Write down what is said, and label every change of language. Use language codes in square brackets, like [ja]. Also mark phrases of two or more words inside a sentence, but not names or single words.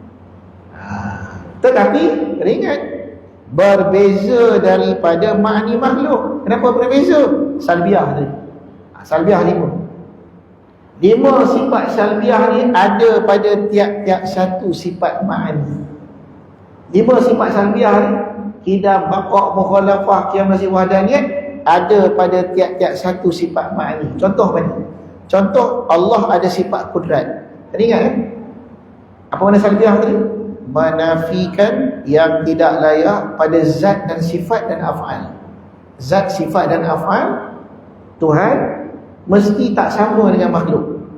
[ms] Tetapi, ingat, berbeza daripada ma'ani makhluk. Kenapa berbeza? Salbiah tadi. Salbiah 5 sifat salbiah ni ada pada tiap-tiap satu sifat ma'ani. 5 sifat salbiah ni, [ar] قدم، بقاء، مخالفة، قيام، نصيب، وحدانية, [ms] ada pada tiap-tiap satu sifat ma'ani. Contoh mana? Contoh, Allah ada sifat kudrat. Tadi ingat kan? Apa makna salbiah tadi? Menafikan yang tidak layak pada zat dan sifat dan af'al. Zat, sifat dan af'al Tuhan mesti tak sama dengan makhluk.